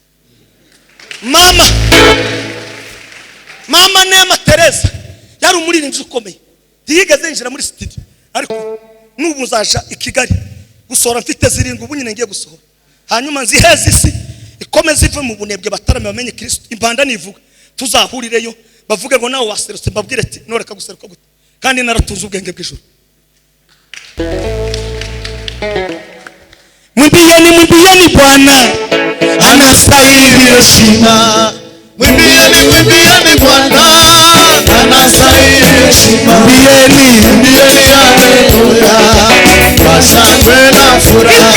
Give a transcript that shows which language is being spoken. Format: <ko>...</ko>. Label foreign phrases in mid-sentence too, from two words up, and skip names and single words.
<rw>Mama Nema Teresa yari umuririmbyi ukomeye ntiyigeze yinjira muri studio ariko n'ubu nzaja i Kigali gusohora mfite zirindwi ubu nyine ngiye gusohora hanyuma nziheze isi ikomeze ive mu bunebwe batarame bamenye Kristo impanda nivuga tuzahurireyo bavuge ngo nawe waserutse mbabwire ati noreka guseruka gute kandi naratunze ubwenge bw'ijuru.</rw> <sw>Mwimbieni Bwana anastahili heshima. Mwimbieni Bwana anastahili heshima. Mwimbieni haleluya kwa shangwe na furaha.</sw>